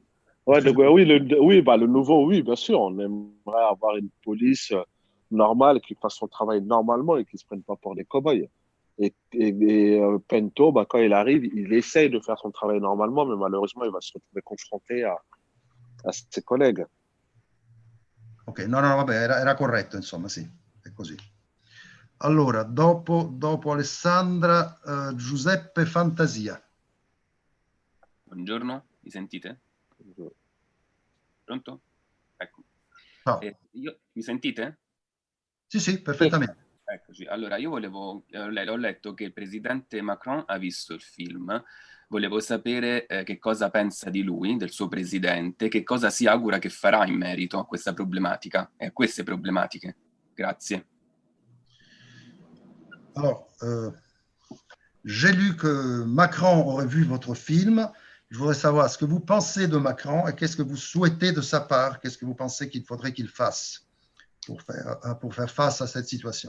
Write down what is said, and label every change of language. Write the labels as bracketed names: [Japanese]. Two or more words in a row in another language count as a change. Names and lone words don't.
[French] Ouais, le nouveau, oui, bien sûr. On aimerait avoir une police normale qui fasse son travail normalement et qui ne se prenne pas pour des cow-boys. Et Pento, quand il arrive, il essaye de faire son travail normalement, mais malheureusement, il va se retrouver confronté à ses collègues. [Italian] Ok, no, vabbè, era corretto, insomma, sì, è così. Allora, dopo Alessandra, Giuseppe Fantasia. Buongiorno, mi sentite? Pronto? Ecco. No. Mi sentite? Sì, perfettamente. Eccoci. Allora, io ho letto che il presidente Macron ha visto il film, volevo sapere che cosa pensa di lui, del suo presidente, che cosa si augura che farà in merito a questa problematica e a queste problematiche. Grazie. [French] Alors, j'ai lu que Macron aurait vu votre film. Je voudrais savoir ce que vous pensez de Macron et qu'est-ce que vous souhaitez de sa part, qu'est-ce que vous pensez qu'il faudrait qu'il fasse pour faire face à cette situation.